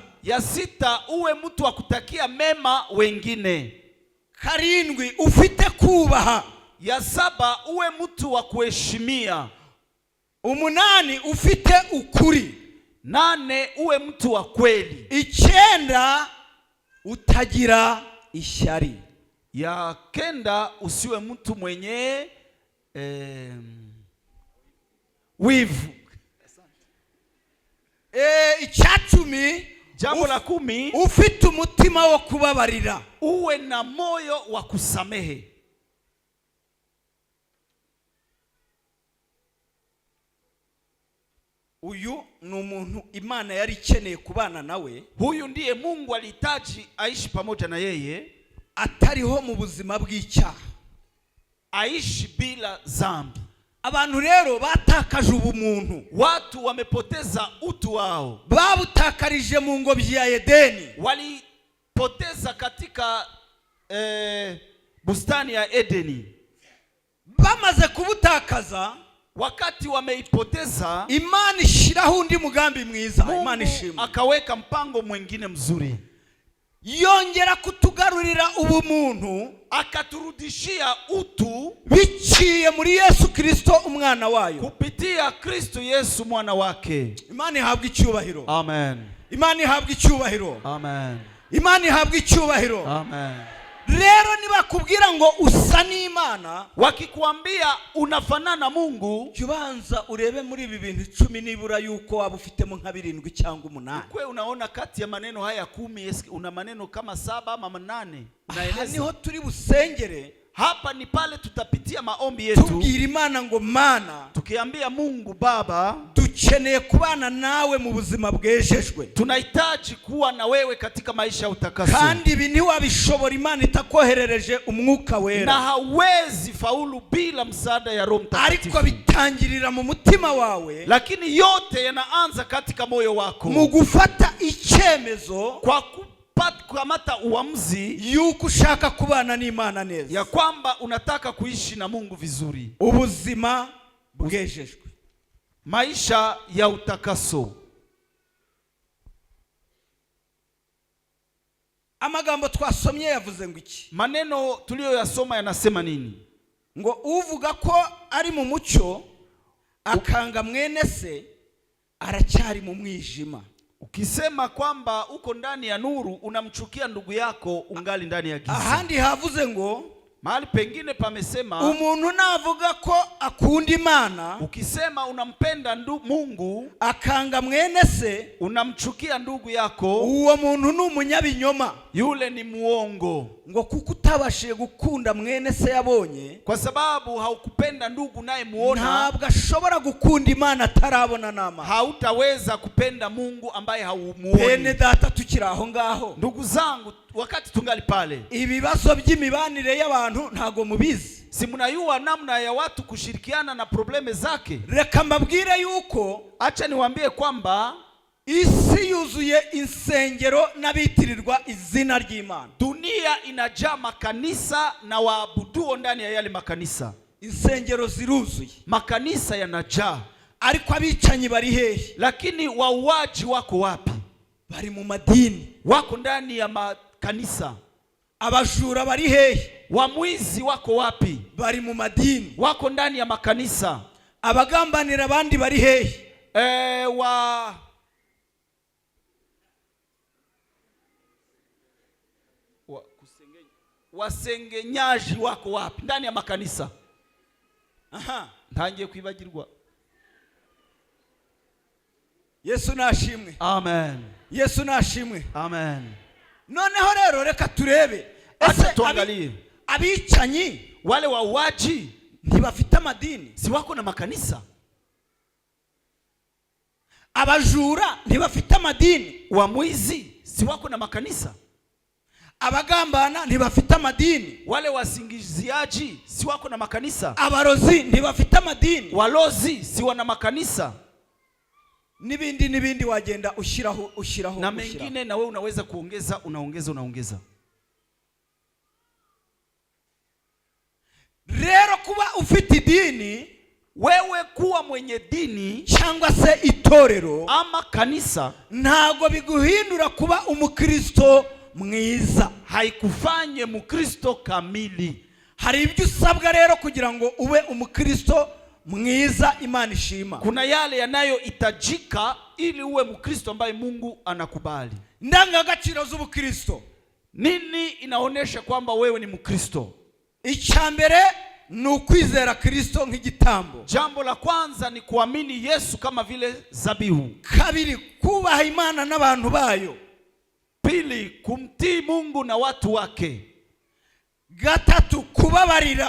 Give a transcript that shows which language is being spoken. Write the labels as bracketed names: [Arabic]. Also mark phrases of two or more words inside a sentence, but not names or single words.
[Swahili] Ya sita uwe mtu wa kutakia mema wengine. [Kinyarwanda] karindwi ufite kubaha, [Swahili] Ya saba uwe mtu wa kuheshimia. [Kinyarwanda] umunani ufite ukuri, [Swahili] 8 uwe mtu wa kweli. [Kinyarwanda] icyenda utagira ishyari, [Swahili] Ya 9 usiwe mtu mwenye wivu. [Kinyarwanda] icya cumi [Swahili] Jambo la 10 [Kinyarwanda] ufite umutima wo kubabarira, [Swahili] uwe na moyo wa kusamehe. [Kinyarwanda] uyu ni umuntu Imana yari ikeneye kubana nawe, [Swahili] Huyu ndiye Mungu alihitaji aishi pamoja na yeye, [Kinyarwanda] atariho mu buzima bw'icyaha, [Swahili] aishi bila dhambi. [Kinyarwanda] abantu rero batakaje ubumuntu, [Swahili] Watu wamepoteza utu wao, [Kinyarwanda] babutakarije mu ngobyi ya Edeni, [Swahili] walipoteza katika bustani ya Edeni. [Kinyarwanda] bamaze kubutakaza, [Swahili] Wakati wameipoteza, [Kinyarwanda] Imana ishiraho undi mugambi mwiza, Imana Mungu ishimwe, [Swahili] akaweka mpango mwingine mzuri, [Kinyarwanda] yongera kutugarurira ubumuntu [Swahili] akaturudishia utu [Kinyarwanda] biciye muri Yesu Kristo umwana wayo. [Swahili] kupitia Kristo Yesu mwana wake. [Kinyarwanda] Imana ihabwa icyubahiro, Amen. Imana ihabwa icyubahiro, Amen. Imana ihabwa icyubahiro. Amen. Rero nibakubwira ngo usa n'Imana, [Swahili] Wakikuambia unafanana Mungu, [Kinyarwanda] ubanza urebe muri ibi bintu 10 nibura yuko waba ufitemo nka 7 cyangwa 8. [Swahili] kwe unaona kati ya maneno haya 10 una maneno kama 7 ama 8. [Kinyarwanda] Aha niho turi busengere, [Swahili] Hapa ni pale tutapitia maombi yetu, [Kinyarwanda] tubwira Imana ngo Mana, [Swahili] tukiambia Mungu Baba, [Kinyarwanda] dukeneye kubana nawe mu buzima bwejejwe, [Swahili] tunahitaji kuwa na wewe katika maisha ya utakaso, [Kinyarwanda] kandi ibi ntiwabishobora Imana itakoherereje umwuka na wera, [Swahili] hawezi faulu bila msaada ya Roho Mtakatifu. [Kinyarwanda] ariko bitangirira mu mutima wawe, [Swahili] Lakini yote yanaanza katika moyo wako, [Kinyarwanda] mu gufata icyemezo [Swahili] kwa kukamata uamuzi [Kinyarwanda] yuko ushaka kubana n'Imana neza, [Swahili] ya kwamba unataka kuishi na Mungu vizuri, [Kinyarwanda] ubuzima bwejejwe, [Swahili] maisha ya utakaso. [Kinyarwanda] amagambo twasomye yavuze ngo iki? [Swahili] Maneno tuliyoyasoma yanasema nini? [Kinyarwanda] Ngo uvuga ko ari mu mucyo akanga mwene se aracyari mu mwijima. [Swahili] Ukisema kwamba uko ndani ya nuru unamchukia ndugu yako ungali ndani ya giza. [Kinyarwanda] Ahandi havuze ngo [Swahili] mahali pengine pamesema [Kinyarwanda] umuntu navuga ko akunda Imana, [Swahili] ukisema unampenda Mungu [Kinyarwanda] akanga mwene se, [Swahili] unamchukia ndugu yako, [Kinyarwanda] uwo muntu ni umunyabinyoma, [Swahili] yule ni muongo. [Kinyarwanda] ngo kuko utabashije gukunda mwene se yabonye, [Swahili] Kwa sababu haukupenda ndugu naye muona, [Kinyarwanda] ntabwo ashobora gukunda Imana atarabona nama. [Swahili] hautaweza kupenda Mungu ambaye [Kinyarwanda] Bene [Swahili] haumuoni. [Kinyarwanda] data tukiri aho ngaho, [Swahili] Ndugu zangu, wakati tungali pale, [Kinyarwanda] ibibazo by'imibanire y'abantu ntago mubizi. [Swahili] si mnayua namna ya watu kushirikiana na probleme zake? [Kinyarwanda] Reka mbabwire yuko [Swahili] Acha niwaambie kwamba [Kinyarwanda] isi yuzuye insengero n'abitirirwa izina ry'Imana. [Swahili] dunia inajaa makanisa na waabuduo ndani ya yale makanisa. [Kinyarwanda] Insengero ziruzuye, [Swahili] Makanisa yanajaa, [Kinyarwanda] ariko abicanyi bari hehe? [Swahili] lakini wauaji wako wapi? [Kinyarwanda] Bari mu madini. [Swahili] Wako ndani ya makanisa. [Kinyarwanda] Abajura bari hehe? [Swahili] Wamwizi wako wapi? [Kinyarwanda] Bari mu madini. [Swahili] Wako ndani ya makanisa. [Kinyarwanda] Abagambanira abandi bari hehe? [Swahili] Wasengenyaji wako wapi? Ndani ya makanisa. [Kinyarwanda] Aha, Ntangiye kwibagirwa. Yesu nashimwe. Amen. Yesu nashimwe. Amen. Noneho rero reka turebe, [Swahili] Acha tuangalie [Kinyarwanda] abicanyi [Swahili] wale wauaji [Kinyarwanda] ntibafite amadini. [Swahili] si wako na makanisa. [Kinyarwanda] Abajura ntibafite amadini. [Swahili] Wamwizi si wako na makanisa. [Kinyarwanda] Abagambana ntibafite amadini. [Swahili] Wale wasingiziaji si wako na makanisa. [Kinyarwanda] Abarozi ntibafite amadini. [Swahili] Walozi si wana makanisa. [Kinyarwanda] Nibindi wagenda ushiraho [Swahili] na mengine, na wewe unaweza kuongeza, unaongeza. [Kinyarwanda] Rero kuba ufite dini, [Swahili] wewe kuwa mwenye dini [Kinyarwanda] cyangwa se itorero [Swahili] ama kanisa, [Kinyarwanda] ntago biguhindura kuba umukristo mwiza, [Swahili] haikufanye mukristo kamili. [Kinyarwanda] Hari ibyo usabwa rero kugira ngo ube umukristo mwiza Imana ishima. [Swahili] Kuna yale yanayohitajika ili uwe mkristo ambaye Mungu anakubali. [Kinyarwanda] Ndangagaciro z'ubukristo. [Swahili] Nini inaonesha kwamba wewe ni mkristo? [Kinyarwanda] Icyambere ni ukwizera Kristo nk'igitambo. [Swahili] Jambo la kwanza ni kuamini Yesu kama vile zabihu. [Kinyarwanda] Kabiri, kubaha Imana n'abantu bayo. [Swahili] Pili, kumtii Mungu na watu wake. [Kinyarwanda] Gatatu, kubabarira.